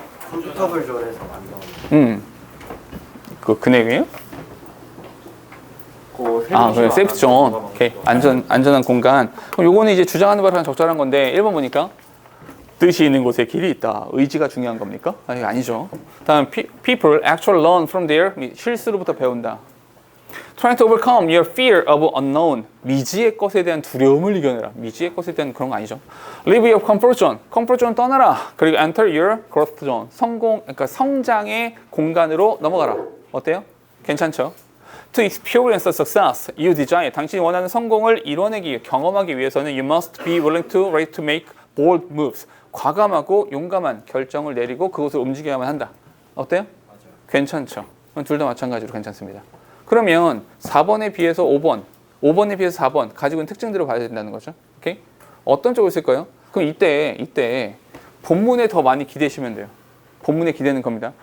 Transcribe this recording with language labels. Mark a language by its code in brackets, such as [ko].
[ko] 컴퓨터 버전에서 만든. 그 내용이에요? 그래, 세이프 존. 오케이. 안전한 공간. 그럼 요거는 이제 주장하는 바랑 적절한 건데 1번 보니까 뜻이 있는 곳에 길이 있다. 의지가 중요한 겁니까? 아니, 아니죠. 다음 [en] people actually learn from their [ko] 실수로부터 배운다. [en] Trying to overcome your fear of unknown. [ko] 미지의 것에 대한 두려움을 이겨내라. 미지의 것에 대한 그런 거 아니죠. [en] Leave your comfort zone. comfort zone [ko] 떠나라. 그리고 [en] enter your growth zone. [ko] 그러니까 성장의 공간으로 넘어가라. 어때요? 괜찮죠? [en] To experience success you desire. [ko] 당신이 원하는 성공을 이뤄내기, 경험하기 위해서는 [en] you must be willing to ready to make bold moves. [ko] 과감하고 용감한 결정을 내리고 그것을 움직여야만 한다. 어때요? 맞아요. 괜찮죠? 둘 다 마찬가지로 괜찮습니다. 그러면 4번에 비해서 5번, 5번에 비해서 4번 가지고 있는 특징들을 봐야 된다는 거죠. 오케이? 어떤 쪽을 쓸까요? 그럼 이때 본문에 더 많이 기대시면 돼요. 본문에 기대는 겁니다.